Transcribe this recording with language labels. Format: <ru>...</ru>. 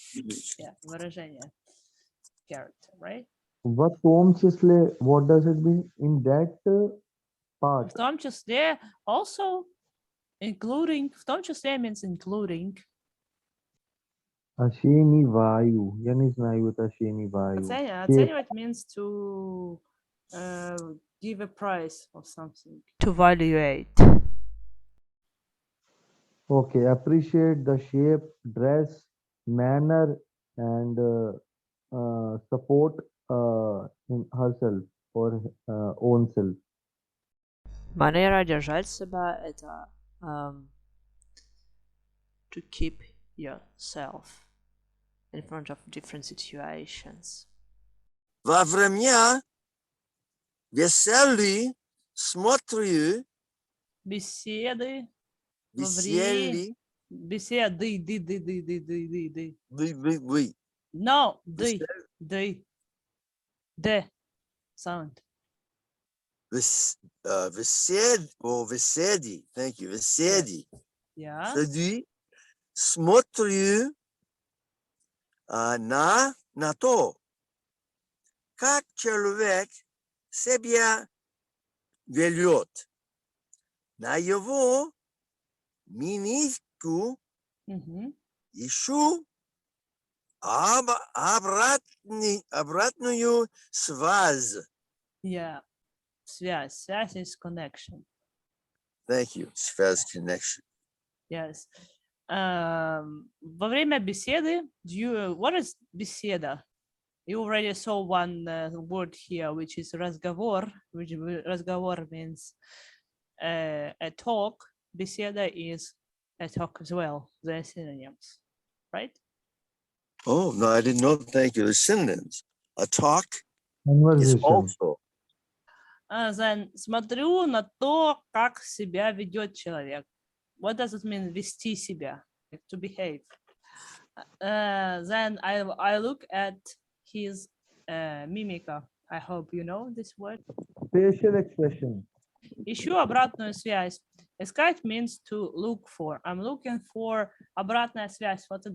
<ru>Yeah, выражение.</ru> <en>Character, right?</en> <ru>В том числе,</ru> <en>what does it mean in that part?</en> <ru>В том числе,</ru> <en>also, including,</en> <ru>в том числе</ru> <en>means including.</en> <ru>Оцениваю. Я не знаю, это оцениваю.</ru> <en>Оценивать means to give a price or something. To evaluate. Okay, appreciate the shape, dress, manner, and support in herself or own self.</en> <ru>Манера держать себя — это</ru> <en>to keep yourself in front of different situations.</en> <ru>Во время веселья смотрю. Беседы. Беседы. Беседы. Вы.</ru> <en>No, the sound. Беседи. Thank you. Беседи. Yeah.</en> <ru>Смотрю на то, как человек себя ведет, на его Мимику Мгм. ищу обратную связь.</ru> <en>Yeah. Связь. Связь is connection. Thank you. Связь connection. Yes.</en> <ru>Во время беседы,</ru> <en>what is</en> <ru>беседа?</ru> <en>You already saw one word here, which is разговор, which разговор means a talk. Беседа is a talk as well. They're synonyms, right? Oh, no, I didn't know. Thank you. The synonyms. A talk is Conversation. also. Then</en> <ru>смотрю на то, как себя ведет человек.</ru> <en>What does it mean,</en> <ru>вести себя?</ru> <en>Like to behave. Then I look at his mimica. I hope you know this word. Facial expression.</en> <ru>Ищу обратную связь.</ru> <en>Искать means to look for. I'm looking for обратная связь.</en>